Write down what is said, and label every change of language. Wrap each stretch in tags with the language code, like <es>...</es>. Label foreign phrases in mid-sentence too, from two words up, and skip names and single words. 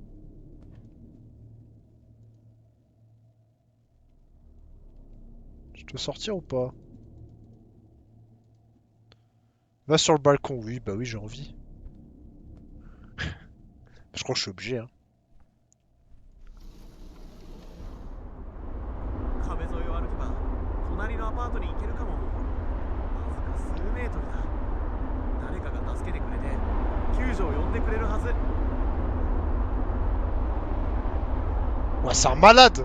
<fr>Je dois sortir ou pas? Va sur le balcon, oui, bah oui, j'ai envie. Je crois que je suis obligé, hein.</fr> <ja>壁沿いを歩けば隣のアパートに行けるかも。わずか数メートルだ。誰かが助けてくれて救助を呼んでくれるはず。</ja> <fr>Ouais, c'est un malade!</fr>